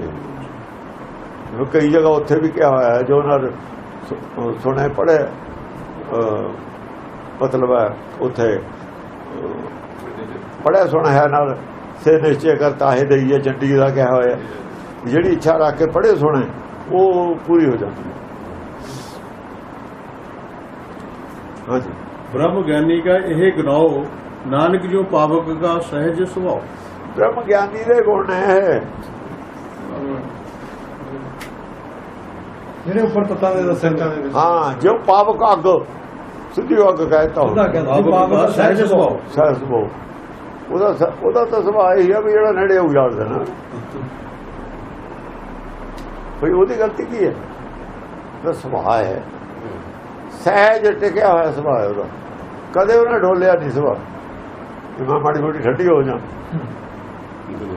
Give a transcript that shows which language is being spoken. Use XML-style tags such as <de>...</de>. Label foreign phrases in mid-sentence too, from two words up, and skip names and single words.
<pa>ਕਈ ਜਗ੍ਹਾ ਉੱਥੇ ਵੀ ਕਿਹਾ ਹੋਇਆ ਜੋ ਨਾਲ ਸੁਣੇ ਪੜ੍ਹੇ, ਮਤਲਬ ਹੈ ਉੱਥੇ ਪੜ੍ਹਿਆ ਸੁਣਿਆ ਨਾਲ ਸੇ ਨਿਸ਼ਚੈ ਕਰਤਾ ਹੈ ਦਈਏ। ਚੰਡੀ ਦਾ ਕਿਹਾ ਹੋਇਆ ਜਿਹੜੀ ਇੱਛਾ ਰੱਖ ਕੇ ਪੜ੍ਹੇ ਸੁਣੇ ਉਹ ਪੂਰੀ ਹੋ ਜਾਂਦੀ ਹੈ। ਹਾਂਜੀ, ਬ੍ਰਹਮ ਗਿਆਨੀ ਕਾ ਯਹ ਗਨਾਓ ਨਾਨਕ ਜੋ ਪਾਵਕ ਕਾ ਸਹਜ ਸੁਭਾਵ। ਬ੍ਰਹਮ ਗਿਆਨੀ ਦੇ ਗੁਣ ਹੈ ਜਿਹੜੇ ਉੱਪਰ ਤਤਾਂ ਦੇ ਦੱਸਣ ਦਾ। ਹਾਂ, ਜੋ ਪਾਵਕ ਅੱਗ ਸਿੱਧੀ ਅੱਗ ਕਹਿਤਾ ਪਾਵਕ ਕਾ ਸਹਜ ਸੁਭਾਵ। ਸਹਿਜ ਸੁਭਾਅ ਉਹਦਾ ਤਾਂ ਸੁਭਾਅ ਇਹ ਹੈ ਵੀ ਜਿਹੜਾ ਨੇੜੇ ਉਜਾੜ ਦੇਣਾ। ਭਈ ਉਹਦੀ ਗਲਤੀ ਕੀ ਹੈ? ਉਹਦਾ ਸੁਭਾਅ ਹੈ ਸਹਿਜ ਟਿਕਿਆ ਹੋਇਆ ਸੁਭਾਅ ਉਹਦਾ। ਕਦੇ ਉਹਨੇ ਢੋਲਿਆ ਨਹੀਂ ਸੁਭਾਅ ਕਿ ਮੈਂ ਮਾੜੀ ਮੋਟੀ ਠੱਡੀ ਹੋ ਜਾ, ਕਦੇ ਨਹੀਂ।</pa>